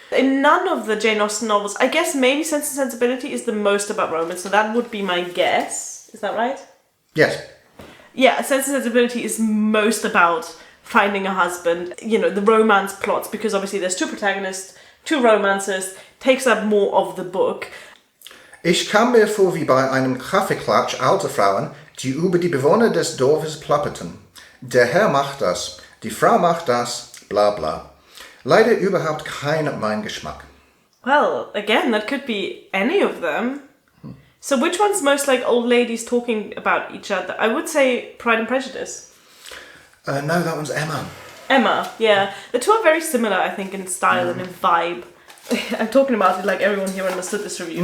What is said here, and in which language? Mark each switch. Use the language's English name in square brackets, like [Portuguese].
[English] In none of the Jane Austen novels, I guess maybe Sense and Sensibility is the most about romance, so that would be my guess. Is that right? Yes. Yeah, Sense and Sensibility is most about finding a husband, you know, the romance plots, because obviously there's two protagonists, two romances, takes up more of the book. [German] Ich kam mir vor wie bei einem Kaffeeklatsch alter Frauen, die über die Bewohner des Dorfes plapperten. Der Herr macht das, die Frau macht das, bla bla. Leider überhaupt kein mein Geschmack. [English] Well, again, that could be any of them. So which one's most like old ladies talking about each other? I would say Pride and Prejudice. No, that one's Emma. Emma, yeah. The two are very similar, I think, in style and in vibe. I'm talking about it like everyone here understood this review.